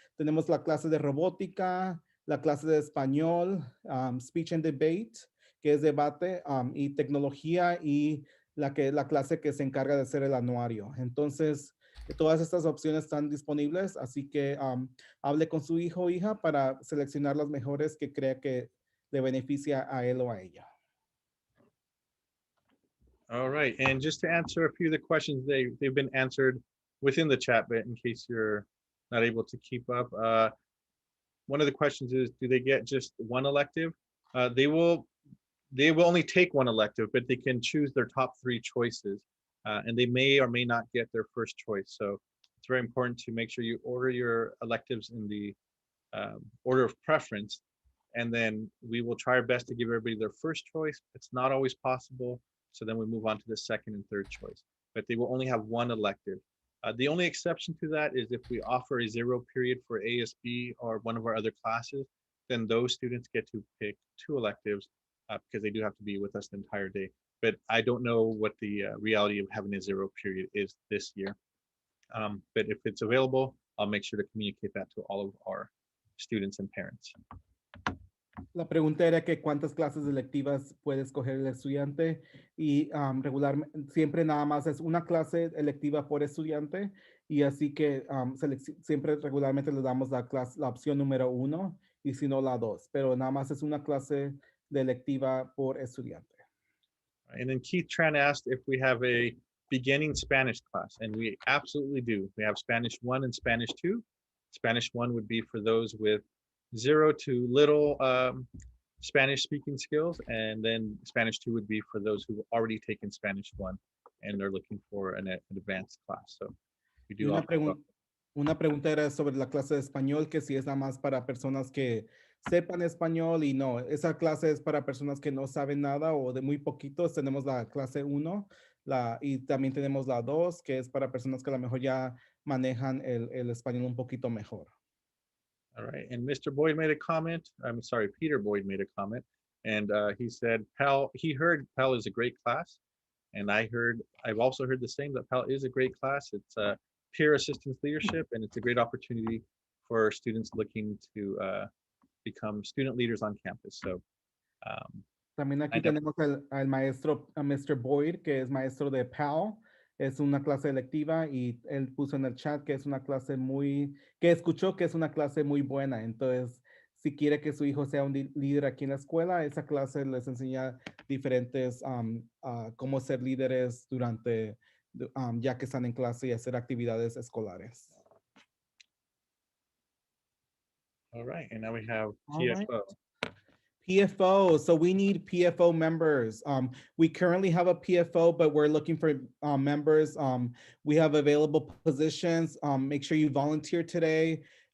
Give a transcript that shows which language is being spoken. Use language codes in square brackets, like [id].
[es] Tenemos la clase de robótica, la clase de español, [en] speech and debate, [es] que es debate, y tecnología, y la clase que se encarga de hacer el anuario. Entonces, todas estas opciones están disponibles, así que hable con su hijo o hija para seleccionar las mejores que crea que le beneficia a él o a ella. [en] All right, and just to answer a few of the questions, they've been answered within the chat, but in case you're not able to keep up, one of the questions is, do they get just one elective? They will only take one elective, but they can choose their top 3 choices, and they may or may not get their first choice. So it's very important to make sure you order your electives in the order of preference, and then we will try our best to give everybody their first choice. It's not always possible, so then we move on to the second and third choice, but they will only have one elective. The only exception to that is if we offer a 0 period for ASB or one of our other classes, then those students get to pick 2 electives because they do have to be with us the entire day. But I don't know what the reality of having a 0 period is this year. But if it's available, I'll make sure to communicate that to all of our students and parents. [es] La pregunta era que cuántas clases electivas puede escoger el estudiante y siempre nada más es una clase electiva por estudiante y así que siempre regularmente le damos la opción número 1 y si no la 2, pero nada más es una clase de electiva por estudiante. [en] And then Keith Tran asked if we have a beginning Spanish class, and we absolutely do. We have Spanish 1 and Spanish 2. Spanish 1 would be for those with 0 to little Spanish speaking skills, and then Spanish 2 would be for those who've already taken Spanish 1 and they're looking for an advanced class. So we do [es] una pregunta era sobre la clase de español, que si es nada más para personas que sepan español y no, esa clase es para personas que no saben nada o de muy poquitos. Tenemos la clase 1 y también tenemos la 2, que es para personas que a lo mejor ya manejan el español un poquito mejor. [en] All right, and Mr. Boyd made a comment. I'm sorry, Peter Boyd made a comment, and he said he heard Pell is a great class, and I've also heard the same, that Pell is a great class. It's peer assistance leadership, and it's a great opportunity for students looking to become student leaders on campus. So [es] también aquí tenemos al maestro, a Mr. Boyd, que es maestro de Pell. Es una clase electiva y él puso en el chat que es una clase que escuchó que es una clase muy buena. Entonces, si quiere que su hijo sea un líder aquí en la escuela, esa clase les enseña diferentes, cómo ser líderes durante, ya que están en clase y hacer actividades escolares. [en] All right, and now we have PFO. PFO, so we need PFO members. We currently have a PFO, but we're looking for members. We have available positions. Make sure you volunteer today.